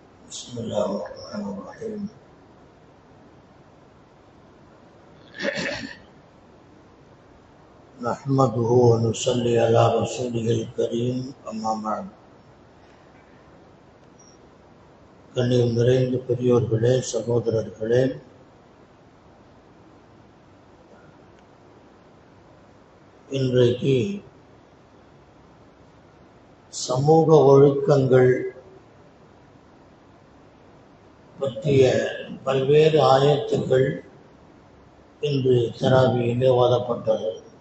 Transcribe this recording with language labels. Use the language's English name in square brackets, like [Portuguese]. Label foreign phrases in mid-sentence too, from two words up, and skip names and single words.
[Arabic] بسم الله الرحمن الرحيم. نحمده ونصلي على رسوله الكريم. أما بعد. [Tamil] கண்ணியம் நிறைந்த பெரியோர்களே, சகோதரர்களே, இன்றைக்கு சமூக ஒழுக்கங்கள் பற்றிய பல்வேறு ஆயத்துக்கள் இன்று தராவியிலே ஓதப்பட்டது.